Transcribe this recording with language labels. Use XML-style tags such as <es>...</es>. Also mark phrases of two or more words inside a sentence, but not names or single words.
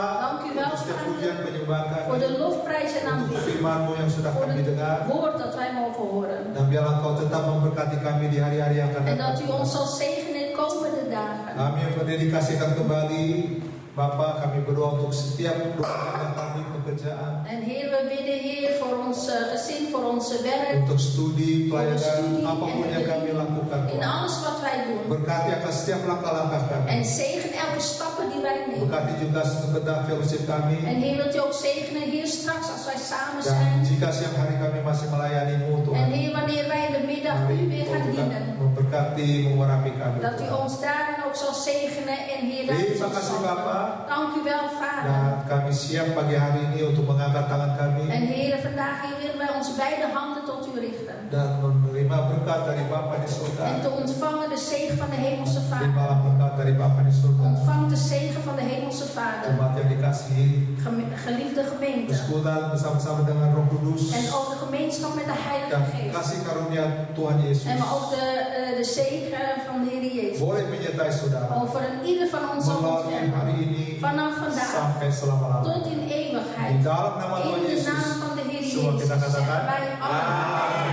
<nl>Dank u wel,</nl> <id>untuk setiap</id> <nl>Vader,</nl> <id>pujian penyembahan</id> <nl>voor</nl> <id>kami,</id> <nl>de lofprijs en</nl> <id>untuk</id> <nl>aanbidding,</nl> <id>firman-Mu yang sudah</id> <nl>voor</nl> <id>kami dengar.</id> <nl>het woord dat wij mogen horen.</nl> <id>Dan biarlah Engkau tetap memberkati kami di hari-hari yang akan</id> <nl>En</nl> <id>datang.</id> <nl>dat u ons zal zegenen in komende dagen.</nl> <id>Kami yang berdedikasikan kembali, Bapak, kami berdoa untuk setiap rumah kami, pekerjaan,</id> <nl>En Heer, we bidden Heer voor ons gezin, voor onze werk,</nl> <id>untuk studi, pelayanan, studi, apapun</id> <nl>en</nl> <id>yang kami lakukan.</id> <nl>in</nl> <id>Tuhan.</id> <nl>alles wat wij doen.</nl> <id>Berkati akan setiap langkah-langkah kami.</id> <nl>En zegen elke stappen die wij nemen.</nl> <id>Berkati juga segenap fellowship kami.</id> <nl>En Heer, wilt u ook zegenen Heer straks als wij samen</nl> <id>Dan</id> <nl>zijn.</nl> <id>jika siang hari kami masih melayani-Mu,</id> <nl>En</nl> <id>Tuhan,</id> <nl>Heer, wanneer wij in de middag u</nl> <id>mari</id> <nl>weer</nl> <id>Engkau</id> <nl>gaan</nl> <id>juga</id> <nl>dienen.</nl> <id>memberkati, mengurapi kami.</id> <nl>Dat u</nl> <id>Tuhan.</id> <nl>ons daarin ook zal zegenen en Heer, daarin</nl> <id>Terima</id> <nl>zal</nl> <id>kasih</id> <nl>zalven.</nl> <id>Bapak.</id> <nl>Dank u wel, Vader.</nl> <id>Dan kami siap pagi hari ini untuk mengangkat tangan kami</id> <nl>En Heer, vandaag hier willen wij onze beide handen tot u richten.</nl> <id>dan menerima berkat dari Bapa di</id> <nl>En</nl> <id>surga.</id> <nl>te ontvangen de zegen van de Hemelse Vader.</nl> <id>Terimalah berkat dari Bapa di surga.</id> <nl>Ontvang de zegen van de Hemelse Vader.</nl> <id>Umat yang dikasihi,</id> <nl>Geliefde gemeente.</nl> <id>bersekutu bersama-sama dengan Roh Kudus</id> <nl>En ook de gemeenschap met de Heilige</nl> <id>dan</id> <nl>Geest.</nl> <id>kasih karunia Tuhan Yesus</id> <nl>En maar ook de zegen van de Heer Jezus.</nl> <id>boleh menyertai saudara</id> <nl>Over een ieder van ons zal</nl> <id>melalui hari</id> <nl>ontfermen.</nl> <id>ini</id> <nl>Vanaf vandaag</nl> <id>sampai selama-lamanya.</id> <nl>tot in</nl> <id>Di</id> <nl>eeuwigheid.</nl> <id>dalam nama</id> <nl>In</nl> <id>Tuhan</id> <nl>de</nl> <id>Yesus,</id> <nl>naam van de Heer</nl> <id>semua</id> <nl>Jezus.</nl> <id>kita katakan,</id> <nl>Zeggen wij amen.</nl>